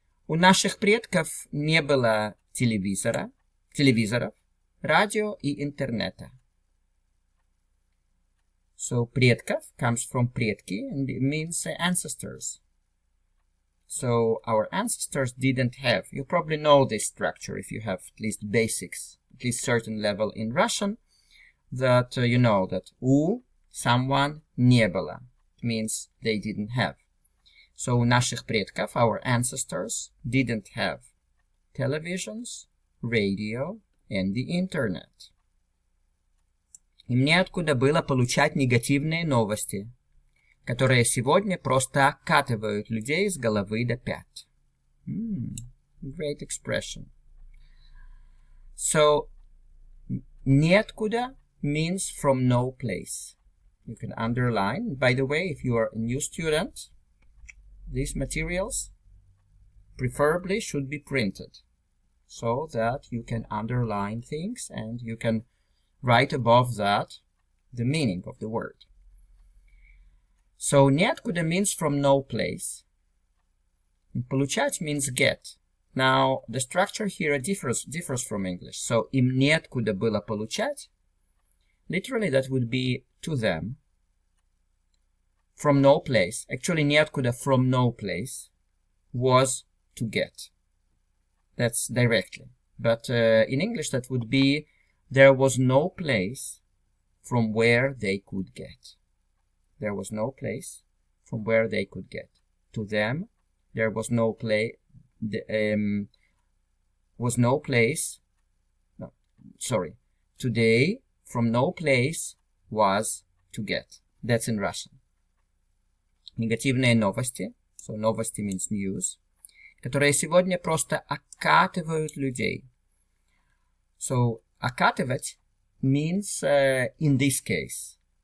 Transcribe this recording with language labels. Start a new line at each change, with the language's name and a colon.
Russian: У наших предков не было телевизоров, радио и интернета.
English: So, предков comes from предки and it means ancestors. So, our ancestors didn't have, you probably know this structure if you have at least basics, at least certain level in Russian, that you know that у someone
Russian: не было.
English: It means they didn't have. So,
Russian: у наших предков,
English: our ancestors, didn't have televisions, radio, and the internet.
Russian: Им неоткуда было получать негативные новости, которые сегодня просто окатывают людей с головы до пят.
English: Great expression. So неоткуда means from no place. You can underline. By the way, if you are a new student, these materials preferably should be printed so that you can underline things and you can write above that the meaning of the word. So неоткуда means from no place. And получать means get. Now the structure here differs from English.
Russian: So им неоткуда было получать.
English: Literally that would be to them. From no place. Actually неоткуда from no place was to get. That's directly. But in English that would be there was no place from where they could get. There was no place from where they could get. To them, there was no place. Today, from no place was to get. That's in Russian.
Russian: Негативные новости.
English: So новости means news.
Russian: Которые сегодня просто окатывают людей.
English: So окатывать means in this case.